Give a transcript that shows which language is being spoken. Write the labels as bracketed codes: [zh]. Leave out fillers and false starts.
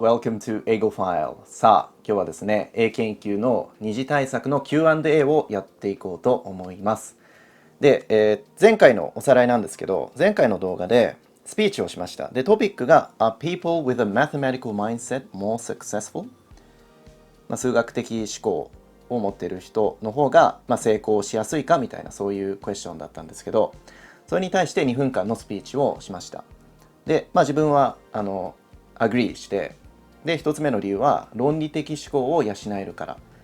[en] Welcome to [ja] 英語ファイル。さあ、今日はですね、英検1級の二次対策の Q&A をやっていこうと思います。で、前回のおさらいなんですけど、前回の動画でスピーチをしました。で、トピックが [en] Are people with a mathematical mindset more successful? [ja] 数学的思考を持っている人の方が、成功しやすいかみたいなそういうクエスチョンだったんですけど、それに対して2分間のスピーチをしました。で、自分はアグリーして、で1つ目の理由は論理的思考を養えるから。